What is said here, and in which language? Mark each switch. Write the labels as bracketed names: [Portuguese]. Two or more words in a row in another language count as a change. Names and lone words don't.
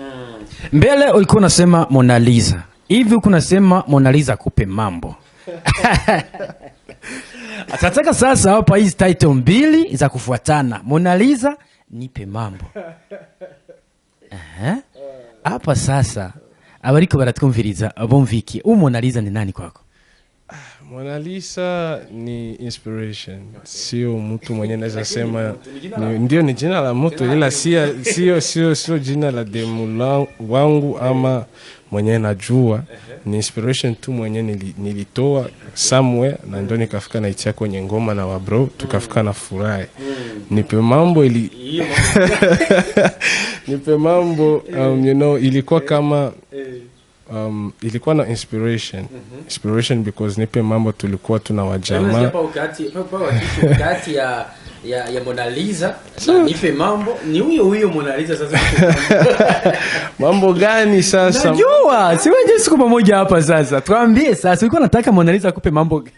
[Swahili] Mbele ulikuwa unasema Mona Lisa. Hivi kuna sema Mona Lisa kupe mambo. Atataka sasa hapa hizi title mbili za kufuatana. Mona Lisa, nipe mambo. Hapa sasa [Rundi] abariko baratwumviriza abumviki. [Swahili] Mona Lisa ni nani kwako? Mona Lisa ni inspiration. Sio mtu mwenye naweza sema ndio ni jina la mtu ila sio jina la demu wangu ama mwenye najua. Ni inspiration tu mwenye nilitoa somewhere na ndio nikafika na itia kwenye ngoma na wabro tukafika na furahi. Nipe mambo nipe mambo [English] you know [Swahili] ilikuwa kama ilikuwa na inspiration because nipe mambo tulikuwa tuna wajamaa wakati ya Mona Lisa na nipe mambo ni huyo Mona Lisa sasa. Mambo gani sasa? Najua siweje siku pamoja hapa sasa. Tuambie sasa ulikuwa unataka Mona Lisa akupe mambo gani?